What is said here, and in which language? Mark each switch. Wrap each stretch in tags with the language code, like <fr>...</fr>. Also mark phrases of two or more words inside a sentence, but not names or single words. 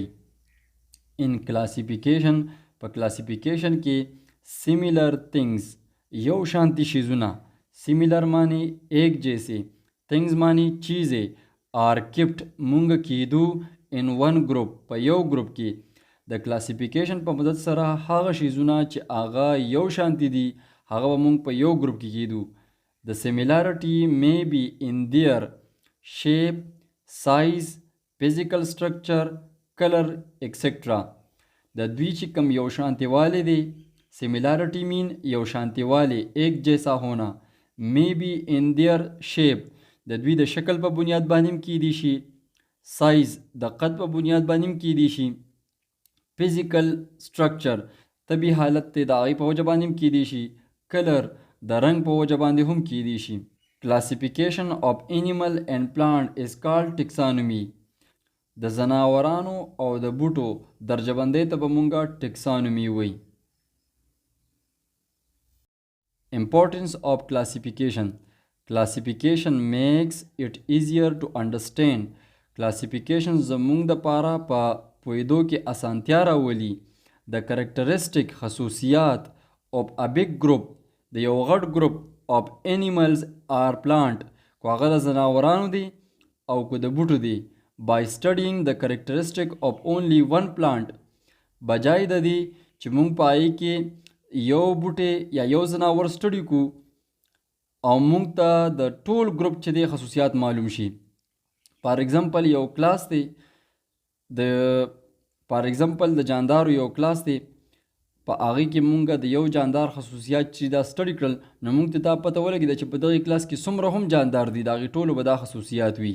<en>in classification,</en> <ps>په کلاسیفیکیشن کې</ps> <en>similar things,</en> <ps>یو شانتی شیزونه، سیمیلر معنی</ps> <ur>ایک جیسے،</ur> <ps>تھنگز معنی چیزیں،</ps> <en>are kept</en> <ps>مونږ کیدو</ps> <en>in one group,</en> <ps>په یو گروپ کې. د کلاسیفیکیشن په مدد سره هغه شیزونه چې هغه یو شانتی دي هغه به مونږ په یو گروپ کې کیدو.</ps> <en>د سیمیلارټي may be in their shape, size, physical structure, color etcetera.</en> <ps>د دوی چې کم یو شانتیوالی دی،</ps> <en>similarity mean</en> <ps>یو شانتیوالی،</ps> <ur>ایک جیسا ہونا.</ur> <en>may be in their shape،</en> <ps>د دوی د شکل په بنیاد باندې هم کیدی شي، سایز د قد په بنیاد باندې هم کیدی شي،</ps> <en>physical structure</en> <ps>طبی حالت ته د هغې په وجه باندې هم کیدی شي، کلر د رنګ په وجه باندې هم کیدی شي.</ps> <en>Classification of animal and plant is called taxonomy.</en> <ps>د زناورانو او د بوټو درجه بندۍ ته به مونږه ټکسانومي وی.</ps> <en>Importance of classification. Classification makes it easier to understand.</en> <ps>Classification زمونږ د پاره په پوهېدو کې اسانتیا راولي.</ps> <en>د characteristic خصوصیات of a big group،</en> <ps>د یو غټ ګروپ</ps> <en>of animals or plant،</en> <ps>کو هغه د زناورانو دی او کو د بوټو دی.</ps> <en>by studying the characteristic of only one plant،</en> <ps>بجای د دی چې مونږ په هغې کې یو بوټی یا یو زناور سټډي کو او مونږ ته د ټول ګروپ چې دی خصوصیات معلوم شي.</ps> <en>for example</en> <ps>یو کلاس دی،</ps> <en>for example</en> <ps>د جاندارو یو کلاس دی، په هغې کې مونږ د یو جاندار خصوصیات چې دا سټډي کړل، نو مونږ ته دا پته ولګېده چې په دغې کلاس کې څومره هم جاندار دي د هغې ټولو به دا خصوصیات وي.</ps>